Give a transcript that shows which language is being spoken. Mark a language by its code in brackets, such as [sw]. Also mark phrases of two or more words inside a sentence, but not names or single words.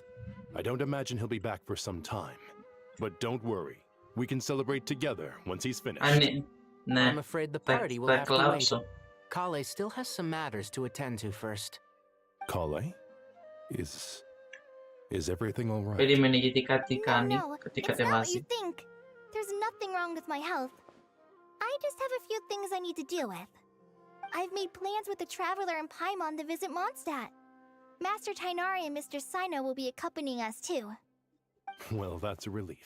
[en] I don't imagine he'll be back for some time. But don't worry. We can celebrate together once he's finished. [el] Ναι. [en] I'm afraid the party will [el] Θα [en] have to wait. [el] κλάψω. [en] Kale still has some matters to attend to first. Kale? Is everything all right? [el] Περίμενε γιατί κάτι κάνει, [en] No, [el] κάτι [en] it's not what you [el] κατεβάζει. [en] think. There's nothing wrong with my health. I just have a few things I need to deal with. I've made plans with the Traveler and Paimon to visit Mondstadt. Master Tainari and Mr. Sino will be accompanying us too. Well, that's a relief.